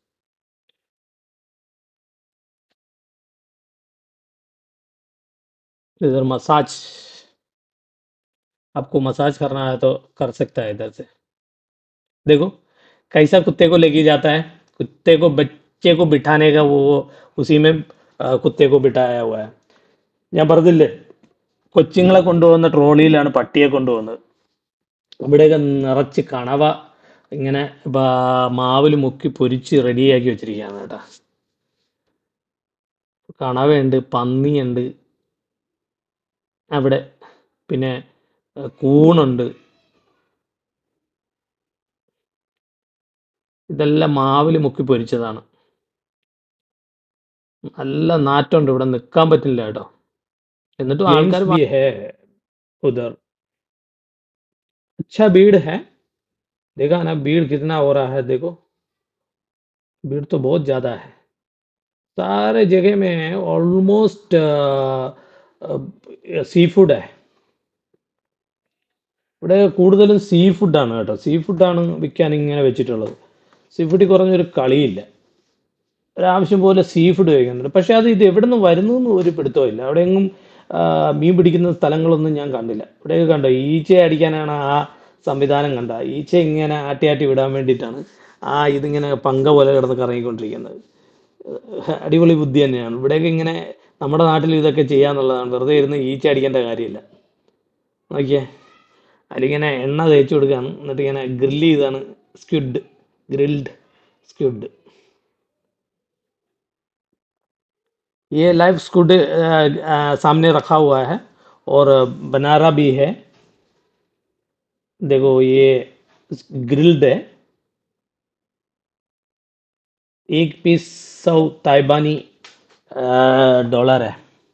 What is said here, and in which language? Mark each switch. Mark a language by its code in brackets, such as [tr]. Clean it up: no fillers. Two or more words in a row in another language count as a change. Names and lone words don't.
[hi] इधर मसाज, आपको मसाज करना है तो कर सकता है इधर से। देखो कैसा कुत्ते को लेके जाता है। कुत्ते को, बच्चे को बिठाने का वो उसी में കുത്തിയെ बिठाया हुआ है। [ml] ഞാൻ പറഞ്ഞില്ലേ കൊച്ചുങ്ങളെ കൊണ്ടുപോകുന്ന ട്രോളിയിലാണ് പട്ടിയെ കൊണ്ടുപോകുന്നത്. ഇവിടെയൊക്കെ നിറച്ച് കണവ ഇങ്ങനെ മാവിൽ മുക്കി പൊരിച്ച് റെഡിയാക്കി വെച്ചിരിക്കുകയാണ് കേട്ടോ. കണവയുണ്ട്, പന്നിയുണ്ട് അവിടെ, പിന്നെ കൂണുണ്ട്. ഇതെല്ലാം മാവിൽ മുക്കി പൊരിച്ചതാണ്. നല്ല നാറ്റമുണ്ട്, ഇവിടെ നിൽക്കാൻ പറ്റില്ല കേട്ടോ. എന്നിട്ടും ആൾക്കാർ [hi] भी है उधर. अच्छा भीड़ है. देखा ना भीड़ कितना हो रहा है, देखो भीड़ तो बहुत ज्यादा है. सारे जगह में ऑलमोस्ट [en] sea food [hi] है. [ml] ഇവിടെ കൂടുതലും സീ ഫുഡാണ് കേട്ടോ. സീ ഫുഡാണ് വിൽക്കാൻ ഇങ്ങനെ വെച്ചിട്ടുള്ളത്. സീ ഫുഡിൽ കുറഞ്ഞൊരു കളിയില്ല. ഒരാവശ്യം പോലെ [en] sea food [ml] കഴിക്കുന്നുണ്ട്. പക്ഷെ അത് ഇത് എവിടെ നിന്ന് വരുന്നു എന്ന് ഒരു പിടുത്തമില്ല. അവിടെയെങ്ങും മീൻ പിടിക്കുന്ന സ്ഥലങ്ങളൊന്നും ഞാൻ കണ്ടില്ല. ഇവിടെയൊക്കെ കണ്ടോ, ഈച്ചയെ അടിക്കാനാണ് ആ സംവിധാനം. കണ്ട ഈച്ച ഇങ്ങനെ ആട്ടി ആട്ടി വിടാൻ വേണ്ടിയിട്ടാണ് ഇതിങ്ങനെ പങ്ക പോലെ കിടന്ന് കറങ്ങിക്കൊണ്ടിരിക്കുന്നത്. അടിപൊളി ബുദ്ധി തന്നെയാണ്. ഇവിടെയൊക്കെ ഇങ്ങനെ നമ്മുടെ നാട്ടിൽ ഇതൊക്കെ ചെയ്യാന്നുള്ളതാണ്. വെറുതെ ഇരുന്ന് ഈച്ച അടിക്കേണ്ട കാര്യമില്ല. നോക്കിയേ, അതിലിങ്ങനെ എണ്ണ തേച്ച് കൊടുക്കുകയാണ്, എന്നിട്ട് ഇങ്ങനെ ഗ്രില്ല് ചെയ്താണ്. [en] squid, grilled स्क्विड. [hi] ये [en] live squid [hi] सामने रखा हुआ है और बनारा भी है. देखो ये ग्रिल्ड है. एक पीस 100 ताइबानी डॉलर है.